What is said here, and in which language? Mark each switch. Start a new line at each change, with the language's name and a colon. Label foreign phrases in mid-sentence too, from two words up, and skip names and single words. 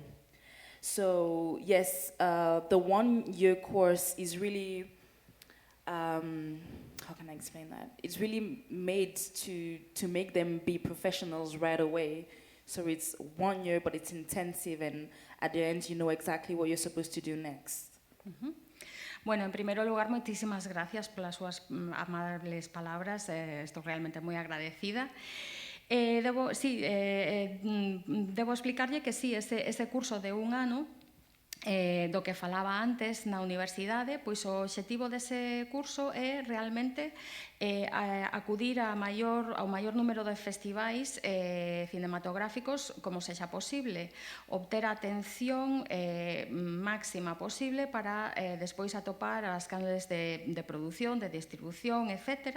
English: So yes, the 1-year course is really, how can I explain that? It's really made to make them be professionals right away. So it's 1 year, but it's intensive, and at the end you know exactly what you're supposed to do next.
Galician: Bueno, en primer lugar, moitísimas gracias polas súas amables palabras, estou realmente moi agradecida. Debo explicarlle que sí, ese curso de 1 ano, do que falaba antes na universidade, pois o obxectivo dese curso é realmente acudir ao maior número de festivais cinematográficos como sexa posible, obter a atención máxima posible para despois atopar as canles de produción, de distribución, etc.